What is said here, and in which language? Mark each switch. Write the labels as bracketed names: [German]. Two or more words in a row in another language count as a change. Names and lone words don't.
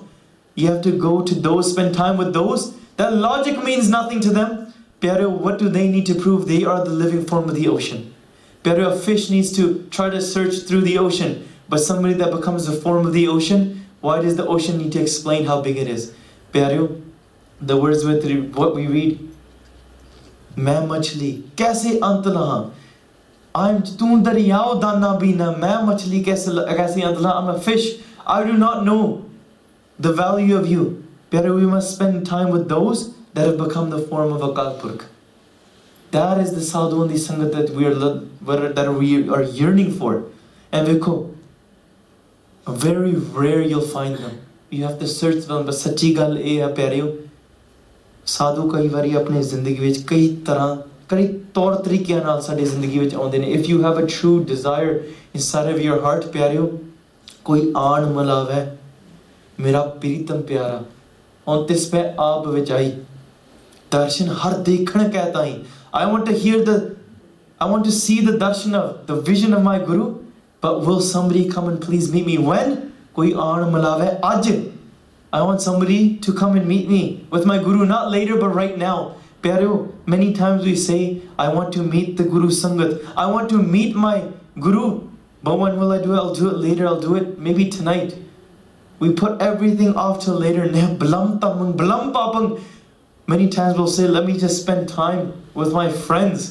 [English] You have to go to those, spend time with those. That logic means nothing to them. Pyareo, what do they need to prove? They are the living form of the ocean. Pyareo, a fish needs to try to search through the ocean. But somebody that becomes the form of the ocean, why does the ocean need to explain how big it is? Pyareo, the words with what we read, [Punjabi] ਮੈਂ ਮਛਲੀ ਕੈਸੇ ਅੰਤ ਲਹਾ? ਤੂ ਦਰਿਆਓ ਦਾਨਾ ਬੀਨਾ, ਮੈਂ ਮਛਲੀ ਕੈਸੇ ਅੰਤ ਲਹਾ? [English] I'm a fish. I do not know the value of you. Pyareo, we must spend time with those that have become the form of Akal Purkh. That is the sadhu and the sangat that we are yearning for. And देखो, very rare you'll find them. You have to search them. But [Punjabi] ਸੱਚੀ ਗੱਲ ਇਹ ਹੈ ਪਿਆਰਿਓ, ਸਾਧੂ ਕਈ ਬਾਰੀ ਆਪਣੀ ਜ਼ਿੰਦਗੀ ਵਿਚ ਕਈ ਤਰ੍ਹਾਂ ਕਈ ਤੌਰ ਤਰੀਕਿਆਂ ਨਾਲ ਸਾਡੀ ਜ਼ਿੰਦਗੀ ਵਿੱਚ ਆਉਂਦੇ ਨੇ. [English] If you have a true desire inside of your heart, [Punjabi] ਪਿਆਰਿਓ, ਕੋਈ ਆਣ ਮਿਲਾਵੇ ਮੇਰਾ ਪ੍ਰੀਤਮ ਪਿਆਰਾ on ਤਿਸ ਪੇ ਆਪ ਵਿਚ ਆਈ ਦਰਸ਼ਨ ਹਰ ਦੇਖਣ ਕਹਤਾ ਹੀ. [English] I want to see the darshan of the vision of my Guru, but will somebody come and please meet me? When? [Punjabi] ਕੋਈ ਆਣ ਮਿਲਾਵੇ ਆਜ. [English] I want somebody to come and meet me with my Guru, not later but right now. Pyareo, many times we say, I want to meet the Guru Sangat. I want to meet my Guru. But when will I do it? I'll do it later. I'll do it maybe tonight. We put everything off till later. Many times we'll say, let me just spend time with my friends.